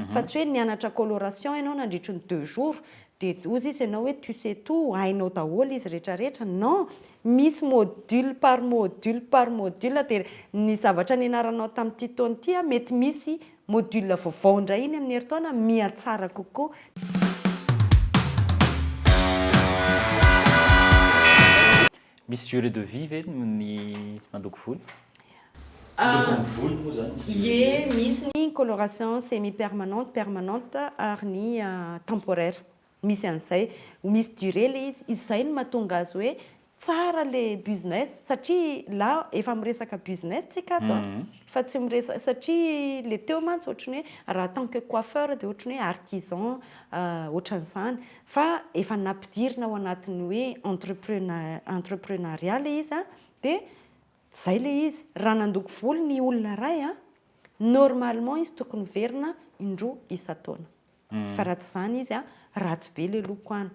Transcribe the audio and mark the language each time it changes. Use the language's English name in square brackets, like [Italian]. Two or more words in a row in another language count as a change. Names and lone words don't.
[Malagasy] fa tsy hoe nianatra coloration ianao nandritry ny 2 jours dia ozy izy ianao hoe [French] tu sais tout [Malagasy] hainao daholo izy rehetrarehetra non misy [French] module par module [Malagasy] dia ny zavatra nianaranao tamin'ity taona ity mety misy module vaovao indray iny amin'ny herintaona mihatsara kokoa. Misy [French] durée de vie [Malagasy] ve ny mandoko volo? Lokony volo moa zany Ie, misy ny [French] coloration semi-permanente, permanente [Malagasy] ary ny temporaire. Misy an'izay, misy durée le izy. Izay no mahatonga azy hoe tsara le business satria là efa miresaka business tsika ato fa tsy miresaka satria le teo mantsy ohatrany hoe raha [French] tant que coiffeur [Malagasy] dia ohatrany hoe artisan ohatran'izany fa efa nampidirina ao anatin'ny hoe entrepreneuriat le izy dia zay le izy raha nandoko volo ny olona ray normalement izy tokony verina indroa isan-taona fa raha tsy izany izy ratsy be le loko any.